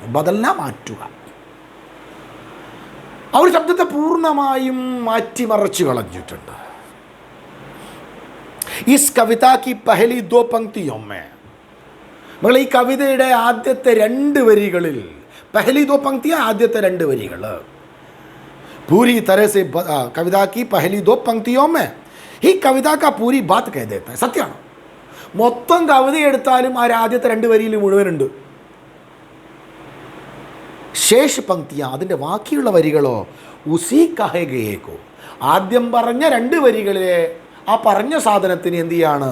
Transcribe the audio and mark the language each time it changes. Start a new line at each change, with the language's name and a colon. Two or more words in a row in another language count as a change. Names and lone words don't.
Malayalam: ബദൽന മാറ്റുക, ആ ഒരു ശബ്ദത്തെ പൂർണ്ണമായും മാറ്റിമറിച്ചു കളഞ്ഞിട്ടുണ്ട്.
Hindi: इस कविता की पहली दो पंक्तियों में,
Malayalam: നമ്മൾ ഈ കവിതയുടെ ആദ്യത്തെ 2 വരികളിൽ,
Hindi: पहली दो पंक्तियाँ
Malayalam: ആദ്യത്തെ 2 വരികൾ,
Hindi: पूरी तरह से कविता की पहली 2 पंक्तियों में ही कविता का पूरी बात कह देता है.
Malayalam: സത്യമാണ്, മൊത്തം കവിത എടുത്താലും ആ ആദ്യത്തെ 2 വരിയിൽ മുഴുവനുണ്ട്.
Hindi: शेष पंक्तियाँ,
Malayalam: അതിൻ്റെ ബാക്കിയുള്ള വരികളോ
Hindi: उसी कहे गए को,
Malayalam: ആദ്യം പറഞ്ഞ 2 വരികളിലെ ആ പറഞ്ഞ സാധനത്തിന് എന്ത് ചെയ്യാണ്?